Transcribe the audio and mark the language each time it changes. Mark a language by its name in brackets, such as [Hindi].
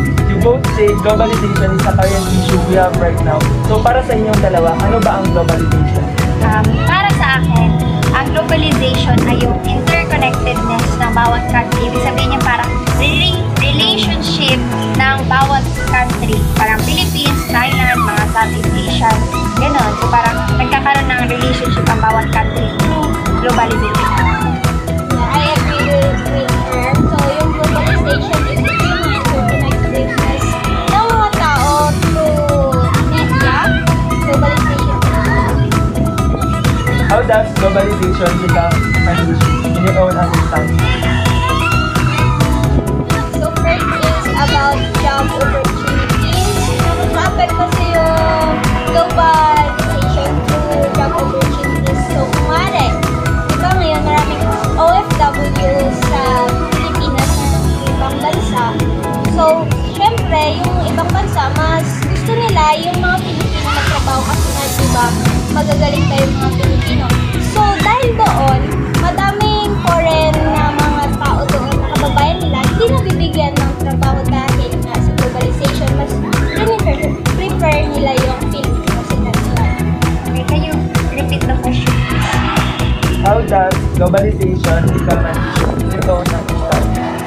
[English] You both say globalization is a current issue we have right now. [Filipino] So para sa inyong dalawa, ano ba ang globalization? Para sa akin, ang globalization ay yung interconnectedness ng bawat country. Ibig sabihin niya parang relationship ng bawat country. Parang Philippines, Thailand, mga Southeast Asian, gano'n. So parang nagkakaroon ng relationship ang bawat country through globalization. [English] I agree with her. So yung globalization is the interconnectedness [Filipino] ng mga tao [English] through media. Globalization. How does globalization become an issue in your own understanding? So first is about job opportunities. [Filipino] Ma-affect kasi yung globalization through job opportunities. So kumare, diba ngayon maraming OFW sa Pilipinas ng ibang bansa. So syempre, yung ibang bansa, mas gusto nila yung mga Pilipino magtrabaho kasi nga diba, magagaling tayo mga Pilipino. So dahil doon, madaming foreign na mga tao doon na kababayan nila, hindi nabibigyan ng trabaho dahil nga sa globalization, mas prefer nila yung Filipino sa kanila. [English] Okay, can you repeat the question? How does globalization become an issue in your own understanding?